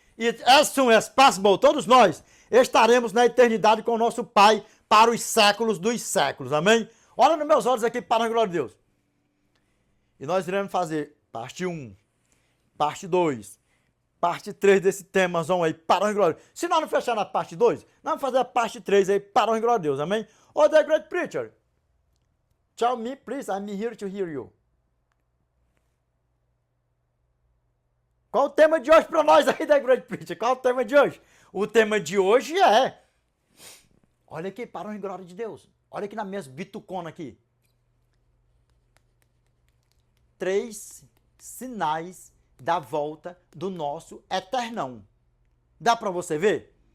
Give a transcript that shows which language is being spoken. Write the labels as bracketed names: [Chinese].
[Portuguese] E [English] as soon as possible, [Portuguese] todos nós estaremos na eternidade com o nosso Pai para os séculos dos séculos, amém? Olha nos meus olhos aqui para a honra e glória de Deus. E nós iremos fazer parte 1, parte 2, parte 3 desse temazão aí, para a honra e glória. Se nós não fechar na parte 2, nós vamos fazer a parte 3 aí, para a honra e glória de Deus, amém? [English] Oh, The Great Preacher, tell me, please, I'm here to hear you. [Portuguese] Qual o tema de hoje para nós aí, The Great Preacher? Qual o tema de hoje? O tema de hoje é... Olha aqui, para a honra e glória de Deus. Olha aqui na minha bitucona aqui. 3 sinais da volta do nosso eternão. Dá para você ver?